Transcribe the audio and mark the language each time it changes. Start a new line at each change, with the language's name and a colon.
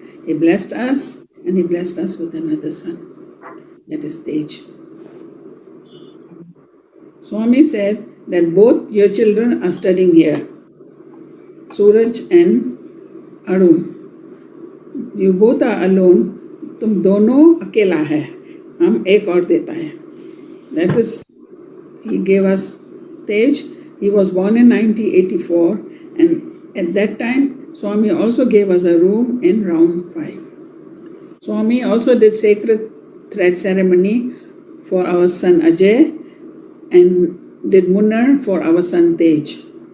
English: He blessed us, and he blessed us with another son. That is Tej. Swami said that both your children are studying here, Suraj and Arun. You both are alone.
Hindi: तुम दोनों अकेला है, हम एक और देता है.
English: That is, he gave us Tej. He was born in 1984, and at that time, Swami also gave us a room in round 5. Swami also did sacred thread ceremony for our son Ajay and did Munnar for our son Tej.